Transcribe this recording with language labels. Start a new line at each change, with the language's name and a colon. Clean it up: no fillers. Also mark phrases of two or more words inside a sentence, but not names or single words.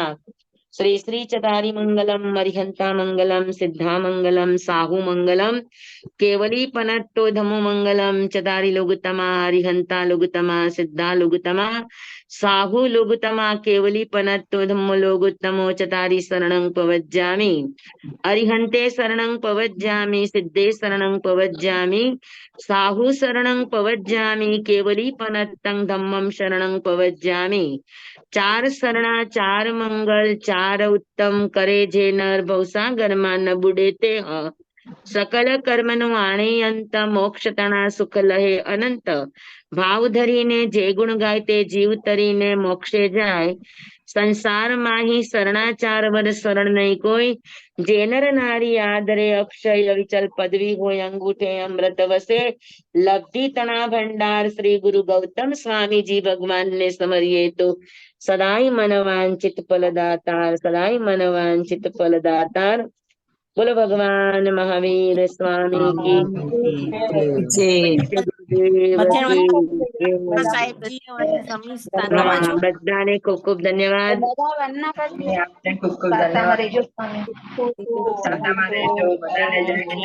Prakrit languages: श्री श्री चदारी मंगलम मरिहंता मंगलम सिद्धा मंगलम साहू मंगलम केवली पनट्टो धमो मंगलम चदारी लोगुतमा हरिहंता लोगुतमा सिद्धा लोगुतमा साहू लोगुतमा केवली पनट्टो धम्मो लोगुत्तमो चदारी शरणं पवज्जामि अरिहंते शरणं पवज्जामि सिद्धे शरणं पवज्जामि साहू शरणं पवज्जामि केवली पनट्टं धम्मं शरणं पवज्जामि।
Gujarati: ચાર શરણા ચાર મંગળ ચાર ઉત્તમ કરે જે નર ભવસાગર માં ન બુડે તે સકળ કર્મ નો આણે અંત મોક્ષ તણા સુખ લહે અનંત ભાવ ધરીને જે ગુણ ગાય તે જીવ તરીને મોક્ષે જાય। સંસાર માંહી શરણાચાર વર શરણ નહીં કોઈ જે નર નારી આદરે અક્ષય અવિચળ પદવી હોય અંગૂઠે અમૃત વસે લબ્ધિ તણા ભંડાર શ્રી ગુરુ ગૌતમ સ્વામી જી ભગવાન ને સમરિએ તો સદાઈ મનવાંછિત ફળદાતાર સદાઈ મનવાંછિત ફળદાતાર।
Hindi: बोलो भगवान महावीर स्वामी की गुरुदेव की जय।
Gujarati: સાહેબજી હા, બધાને ખૂબ ખૂબ ધન્યવાદ। આપને ખૂબ ખૂબ ધન્યવાદ સાદામાં રહેજો બધાને જય